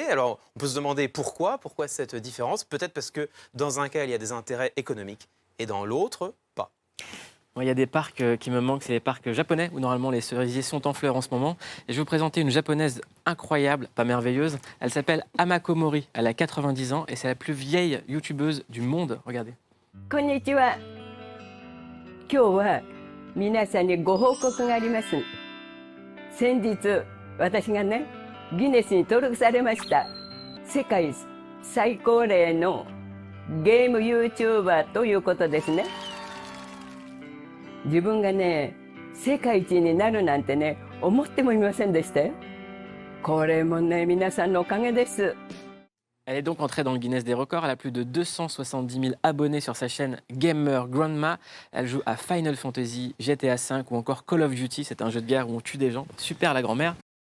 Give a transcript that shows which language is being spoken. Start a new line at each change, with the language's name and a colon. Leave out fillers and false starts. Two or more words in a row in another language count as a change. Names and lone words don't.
French: Alors, on peut se demander pourquoi cette différence. Peut-être parce que dans un cas, il y a des intérêts économiques et dans l'autre, pas. Il y a des parcs qui me manquent, c'est les parcs japonais où normalement les cerisiers sont en fleurs en ce moment. Et je vais vous présenter une japonaise incroyable, pas merveilleuse. Elle s'appelle Amako Mori, elle a 90 ans et c'est la plus vieille youtubeuse du monde. Regardez.
Japanese: Konnichiwa. 今日は皆さんにご報告があります。先日私がね、ギネスに登録されました。世界最高齢のゲーム YouTuber ということですね。自分がね、世界一になるなんてね、思ってもいませんでしたよ。これもね、皆さんのおかげです。
French: Elle est donc entrée dans le Guinness des records. Elle a plus de 270 000 abonnés sur sa chaîne Gamer Grandma. Elle joue à Final Fantasy, GTA V ou encore Call of Duty. C'est un jeu de guerre où on tue des gens. Super la grand-mère.